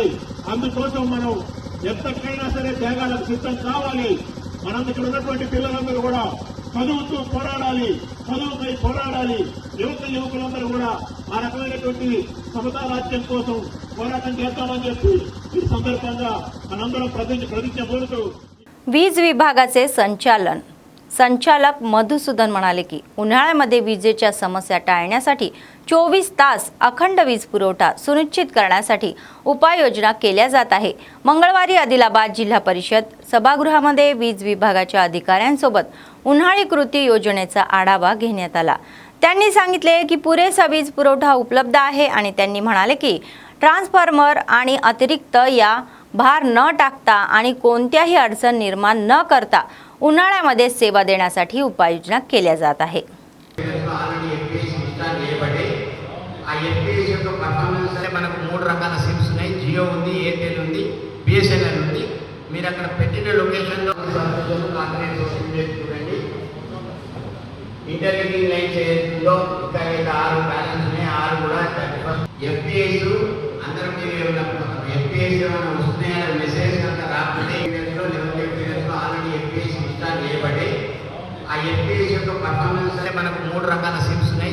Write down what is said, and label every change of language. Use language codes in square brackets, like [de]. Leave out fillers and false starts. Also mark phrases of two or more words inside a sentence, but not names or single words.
[te] అందుకోసం మనం ఎంతకైనా సరే త్యాగాలకు సిద్ధం కావాలి. మనం ఇక్కడ ఉన్నటువంటి పిల్లలందరూ కూడా చదువుతూ పోరాడాలి, చదువుపై పోరాడాలి. యువకులందరూ కూడా ఆ రకమైనటువంటి సమతా రాజ్యం కోసం పోరాటం చేస్తామని చెప్పి ఈ సందర్భంగా मనందరం [mr] प्रतिज्ञा बोलतो। वीज विभागाचे संचालक मधुसूदन म्हणाले की उन्हाळ्यामध्ये विजेच्या समस्या टाळण्यासाठी 24 तास अखंड वीज पुरवठा सुनिश्चित करण्यासाठी उपाययोजना केल्या जात आहे। मंगळवारी आदिलाबाद जिल्हा परिषद सभागृहामध्ये वीज विभागाच्या अधिकाऱ्यांसोबत उन्हाळी कृती योजनेचा आढावा घेण्यात आला। त्यांनी सांगितले की पुरेसा वीज पुरवठा उपलब्ध आहे आणि त्यांनी म्हणाले की ट्रान्सफॉर्मर आणि अतिरिक्त या भार न टाकता आणि कोणत्याही अडचण निर्माण न करता उन्हाळ्यामध्ये सेवा देण्यासाठी उपाययोजना केल्या जात आहे। [te] మనకు మూడు రకాల సిమ్స్ ఉన్నాయి। జియో ఉంది, ఎయిర్టెల్ ఉంది, బిఎస్ఎన్ఎల్ ఉంది। మీరు అక్కడ పెట్టిన లొకేషన్లో చూడండి। [en] interlinking lines [te] ఏదో ఇంకా 6 బ్యాలెన్స్ ఉన్నాయి, 6 కూడా ఎఫ్పిఎస్ అందరం ఎఫ్పిఎస్ ఏమైనా వస్తున్నాయా మెసేజ్ కనుక రాకపోతే ఆల్రెడీ ఎఫ్పిఎస్ ఇన్స్టాల్ చేయబడి ఆ ఎఫ్పిఎస్ యొక్క పర్ఫార్మెన్స్ మనకు మూడు రకాల సిమ్స్ ఉన్నాయి।